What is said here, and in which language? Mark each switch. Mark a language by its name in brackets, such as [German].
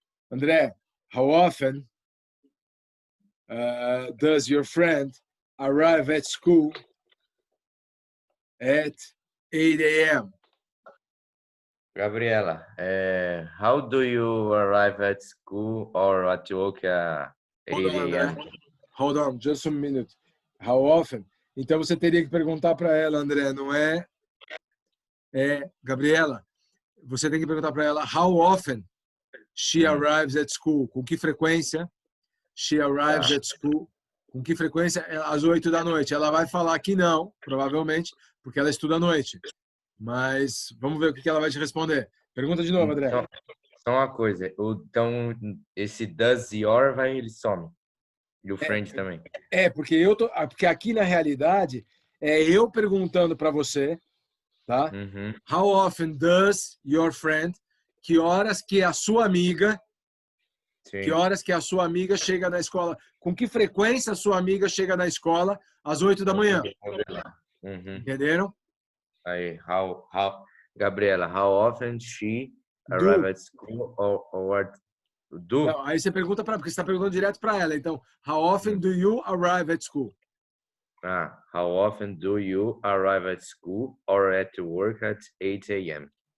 [English] André, how often does your friend arrive at school at 8 a.m.? Gabriela, how do you arrive at school or at work at 8 a.m.? Hold on, just a minute. How often? [Portuguese] Então você teria que perguntar para ela, André, não é? Gabriela, você tem que perguntar para ela [English] how often she arrives at school. [Portuguese] Com que frequência [English] she arrives at school? [Portuguese] Com que frequência? Às 8 da noite. Ela vai falar que não, provavelmente, porque ela estuda à noite. Mas vamos ver o que ela vai te responder. Pergunta de novo, André. Só uma coisa. Então, esse [English] does your [Portuguese] ele some. E o friend também. Porque aqui na realidade é eu perguntando para você, tá? [English] How often does your friend? [Portuguese] Que horas que a sua amiga? Sim. Que horas que a sua amiga chega na escola? Com que frequência a sua amiga chega na escola às 8 da manhã? Entenderam? [English] Aí, Gabriela, how often she arrive at school or do? [Portuguese] Não, aí você pergunta porque você está perguntando direto para ela. Então, [English] how often do you arrive at school? How often do you arrive at school or at work at 8 a.m.?